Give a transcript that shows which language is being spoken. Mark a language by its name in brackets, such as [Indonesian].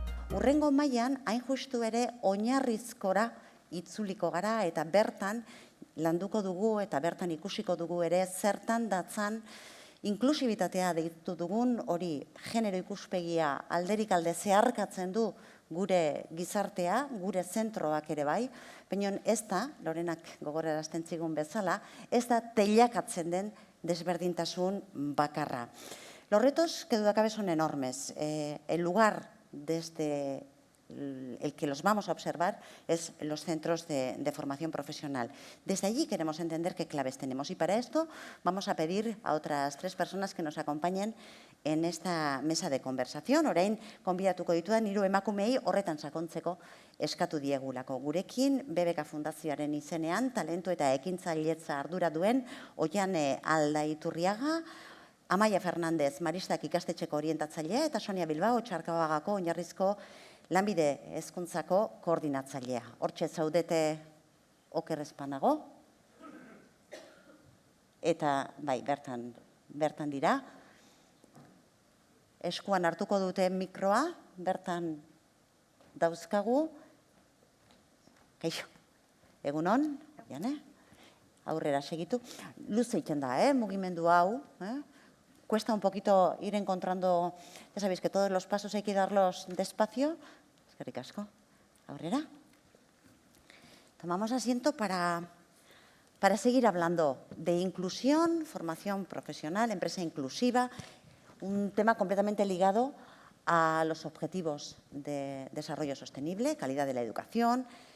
[Basque] Hurrengo mailan hain justu ere oinarrizkora itzuliko gara eta bertan landuko dugu eta bertan ikusiko dugu ere zertan datzan inklusibitatea deitu dugun hori genero ikuspegia alderik alde zeharkatzen du gure gizartea, gure zentroak ere bai, baina ez da, Lorenak gogorarazten zigun bezala, ez da teilakatzen den desberdintasun bakarra. [Spanish] Los retos que duda cabe son enormes. El lugar desde el que los vamos a observar es los centros de formación profesional. Desde allí queremos entender qué claves tenemos y para esto vamos a pedir a otras 3 personas que nos acompañen en esta mesa de conversación. [Basque] Orain, konbidatuko ditudan 3 emakumeei horretan sakontzeko eskatu diegulako. Gurekin BBK Fundazioaren izenean talentu eta ekintzailetza ardura duen Oiane Aldaiturriaga, Amaia Fernandez, Maristak ikastetxeko orientatzailea eta Sonia Bilbao, Txarkabagako oinarrizko lanbide hezkuntzako koordinatzailea. Hortxe zaudete oker ez banago. Eta, bai, bertan dira. Eskuan hartuko dute mikroa, bertan dauzkagu. Kaixo, egunon, Jane, aurrera segitu. Luze egiten da, mugimendu hau. [Spanish] Cuesta un poquito ir encontrando, ya sabéis que todos los pasos hay que darlos despacio. [Basque] Eskerrik asko, aurrera. [Spanish] Tomamos asiento para seguir hablando de inclusión, formación profesional, empresa inclusiva, un tema completamente ligado a los objetivos de desarrollo sostenible, calidad de la educación.